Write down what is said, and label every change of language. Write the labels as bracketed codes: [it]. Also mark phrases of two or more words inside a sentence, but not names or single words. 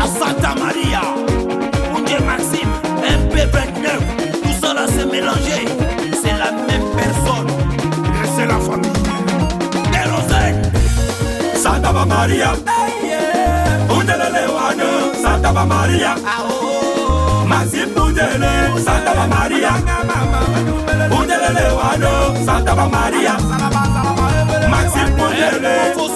[fr] Santa Maria, Punje Maxime, MP29, tout ça là c'est mélangé, c'est la même personne, et c'est la famille. Kérosène, Santa Maria, Punjelelewano, Santa Maria, Maxime Punjele, Santa Maria, Punjelelewano, Santa Maria, Maxime Punjele.